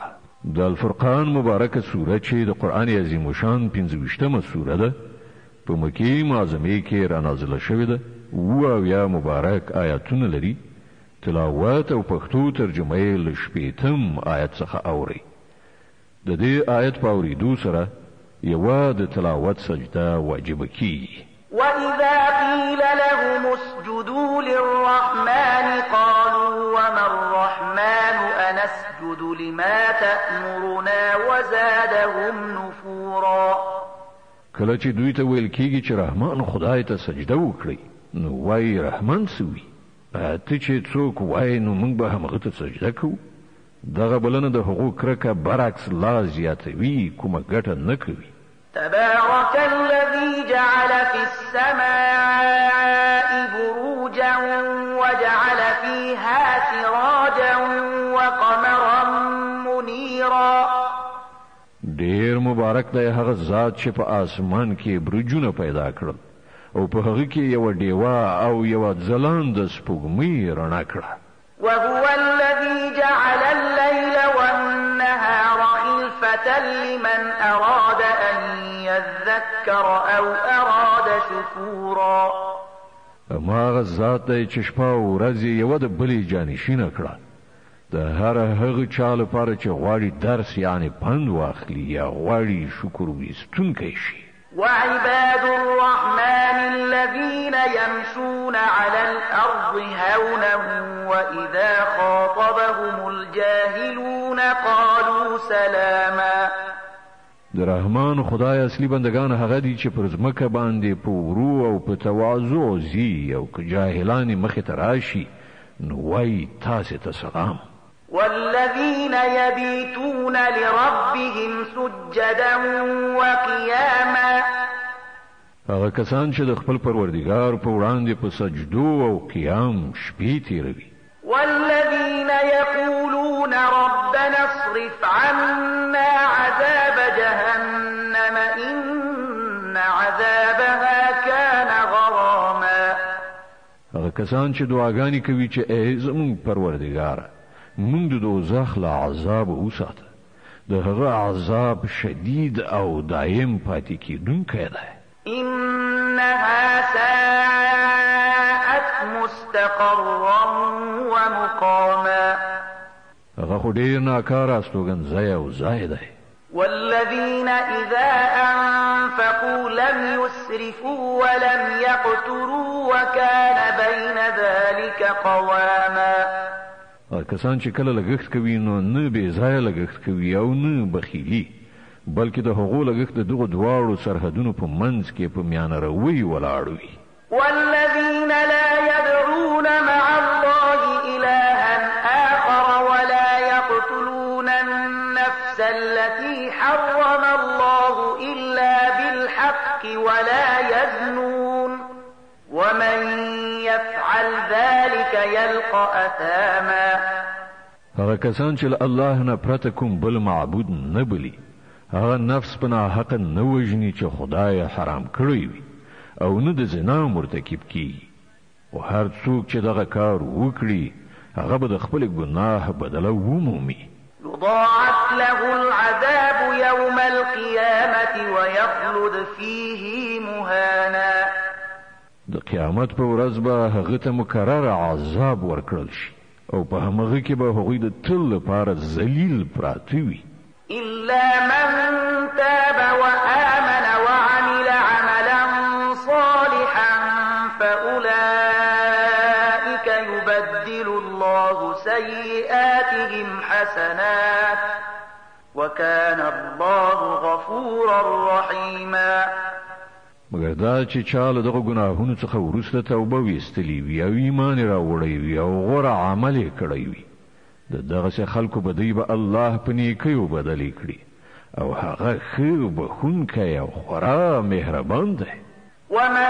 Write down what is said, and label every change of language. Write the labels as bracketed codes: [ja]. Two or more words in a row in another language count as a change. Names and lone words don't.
[ps] د الفرقان مبارکه سوره چې د قرآن عظیم شان 25مه سوره ده، په مکې معظمه کې را نازله شوې ده، یا مبارک آیاتونه لري. تلاوت او پښتو ترجمه یې له 80م آیت څخه اوري. د دې آیت په اورېدو سره یوه د تلاوت سجده واجب کیږي. [ar] وَإِذَا قِيلَ لَهُمُ اسْجُدُوا لِلرَّحْمَنِ قَالُوا وَمَا الرَّحْمَنُ أَنَسْجُدُ لِمَا تَأْمُرُنَا وَزَادَهُمْ نُفُورًا. [ps] کله چې دوی ته ویل کیږي چې رحمان خدای ته سجده وکړي، نو وای رحمان سوي، ته چې څوک وای نو موږ به همغه ته سجده کوو. دغه بلنه د حقوق کرکه برعکس لا زیاتوي، کومه ګټه نه کوي. [ar] تبارك الذي جعل في السماء بروجا وجعل فيها سراجا وقمرا منيرا. [ps] ډیر مبارک دی هغه ذات چې په اسمان کې برجونه پیدا کړل او په هغه کې یو ډیوه او یو ځلانده سپوږمۍ رڼا کړه. [ar] وهو الذي جعل الليل والنهار خلفة لمن أراد أن يذكر أو أراد شكورا. [ps] ما هغه ذات دی چې شپه او ورځ یو د بلې جانشینه کړه، د هر هغه چا لپاره چې غواړي درس یعنی پند واخلي یا غواړي شکر ویستونکی شي. [ar] وعباد الرحمن الذين يمشون على الأرض هونا وإذا خاطبهم الجاهلون قالوا سلاما. [ps] د رحمان خدای اصلي بندگان هغه دي چې پر ځمکه باندې په ورو او په تواضع ځي، او که جاهلان مخې ته راشي نو وایي تاسې ته سلام. [ar] والذين يبيتون لربهم سجدا وقياما. [ps] هغه کسان چې د خپل پروردګار په وړاندې په سجدو او قیام شپې تیروي. [ar] والذين يقولون ربنا اصرف عنا عذاب جهنم إن عذابها كان غراما. [ps] هغه کسان چې دعاګانې کوي چې ای زموږ پروردګار موږ د دوزخ له عذاب وساته، د هغه عذاب شدید او دائم پاتې کیدونکی دی. [ar] إنها ساءت مستقرا ومقاما. [ps] هغه خو ډیر ناکاره استوګنځی او ځای دی. [ar] والذين إذا أنفقوا لم يسرفوا ولم يقتروا وكان بين ذلك قواما. [ps] کسان چې کله لګښت کوي نو نه بې ځایه لګښت کوي او نه بخیلي، بلکې د هغو لګښت د دغو دواړو سرحدونو په منځ کې په میانه روی ولاړ وي. [ar] والذين لا يدعون مع الله إلها آخر ولا يقتلون النفس التي حرم الله إلا بالحق ولا يزنون ومن يفعل ذلك يلقى أثاما. [ps] هغه کسان چې الله نه پرته کوم بل معبود نه بلی، هغه نفس په ناحقه نه وژني چې خدای حرام کړی وي، او نه د زنا مرتکب کیږي، او هر څوک چې دغه کار وکړي هغه به د خپل ګناه بدله ومومي. [ar] يضاعف له العذاب يوم القيامة ويخلد فيه مهانا. [ps] د قیامت په ورځ به هغه ته مکرر عذاب ورکړل شي، او په همغه کې به هغوی د تل لپاره ذلیل پراته وي. [ar] إلا من تاب وآمن وعمل عملا صالحا فأولئك يبدل الله سيئاتهم حسنات وكان الله غفورا رحيما. [ps] مګر دا چې چاله دغه ګناهونو څخه وروسته توبه ویستلی وي او ایمان راوړی وي او غوره عمل یې کړی وي، دغسې خلکو به دوی به الله په نیکیو بدلې کړي، او هغه ښه بخښونکی او خورا مهربان دی.